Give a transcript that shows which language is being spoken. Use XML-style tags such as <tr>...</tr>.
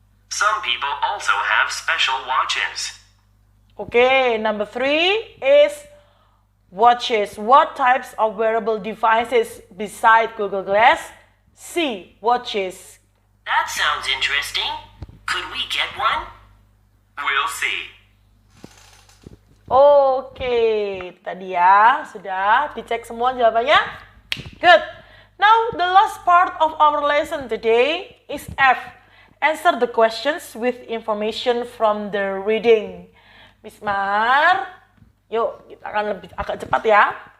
<en>Some people also have special watches. Okay, number 3 is watches. What types of wearable devices besides Google Glass? C, watches. That sounds interesting. Could we get one? We'll see.</en> <id>Oke, tadi ya, sudah dicek semua jawabannya?</id> <en>Good. Now, the last part of our lesson today is F. Answer the questions with information from the reading.</en> <id>Bismar, yuk kita akan lebih agak cepat ya.</id>